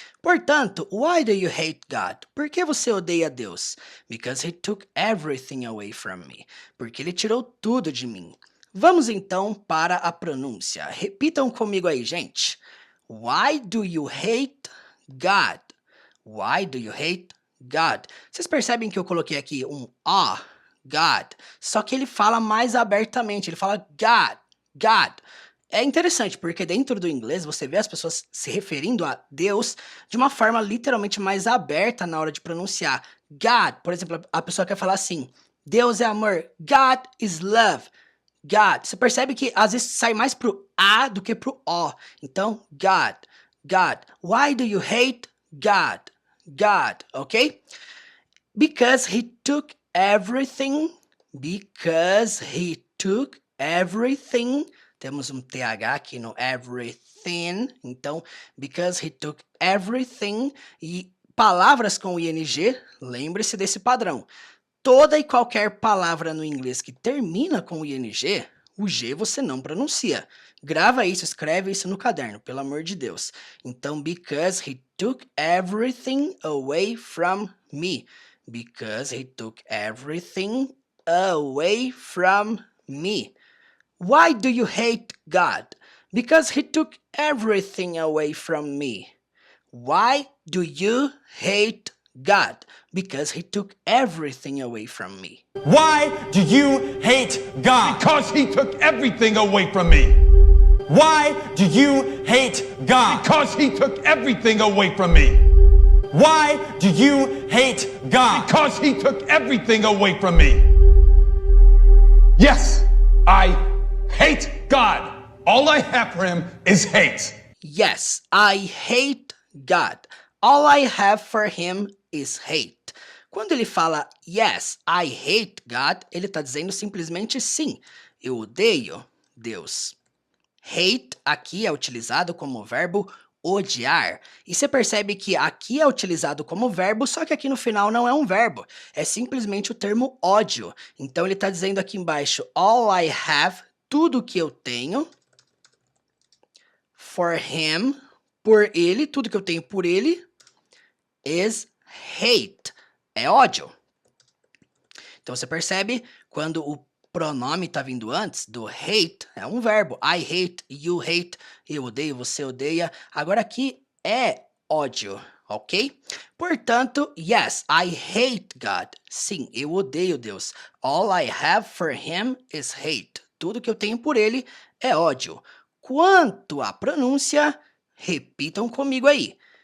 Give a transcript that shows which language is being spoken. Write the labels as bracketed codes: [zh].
[pt] Portanto, [en] why do you hate God? [pt] Por que você odeia Deus? [en] Because he took everything away from me. [pt] Porque ele tirou tudo de mim. Vamos então para a pronúncia. Repitam comigo aí, gente. [en] Why do you hate God? Why do you hate God? [pt] Vocês percebem que eu coloquei aqui um God, só que ele fala mais abertamente, ele fala God, God. É interessante, porque dentro do inglês você vê as pessoas se referindo a Deus de uma forma literalmente mais aberta na hora de pronunciar. God, por exemplo, a pessoa quer falar assim, Deus é amor, [en] God is love. [pt] God, você percebe que às vezes sai mais pro A do que pro O. [en] Então, God, God. Why do you hate God? God, ok? Because he took everything. Because he took everything. [pt] Temos um TH aqui no everything. [en] Então, because he took everything. [pt] E palavras com ing, lembre-se desse padrão. Toda e qualquer palavra no inglês que termina com ing, o G você não pronuncia. Grava isso, escreve isso no caderno, pelo amor de Deus. [en] Então, because he took everything away from me. Because he took everything away from me. Why do you hate God? Because he took everything away from me. Why do you hate God? Because he took everything away from me. Why do you hate God? Because he took everything away from me. Why do you hate God? Because he took everything away from me. Why do you hate God? Because he took everything away from me. Yes, I hate God. All I have for him is hate. Yes, I hate God. All I have for him is hate. [pt] Quando ele fala [en] yes, I hate God, [pt] ele está dizendo simplesmente sim, eu odeio Deus. Hate aqui é utilizado como verbo odiar. E você percebe que aqui é utilizado como verbo, só que aqui no final não é um verbo. É simplesmente o termo ódio. Então ele está dizendo aqui embaixo, [en] all I have, [pt] tudo que eu tenho, [en] for him, [pt] por ele, tudo que eu tenho por ele, [en] is hate, [pt] é ódio. Então você percebe quando o pronome está vindo antes do hate, é um verbo. [en] I hate, you hate, [pt] eu odeio, você odeia. Agora aqui é ódio, ok? Portanto, [en] yes, I hate God. [pt] Sim, eu odeio Deus. [en] All I have for him is hate. [pt] Tudo que eu tenho por ele é ódio. Quanto à pronúncia, repitam comigo aí.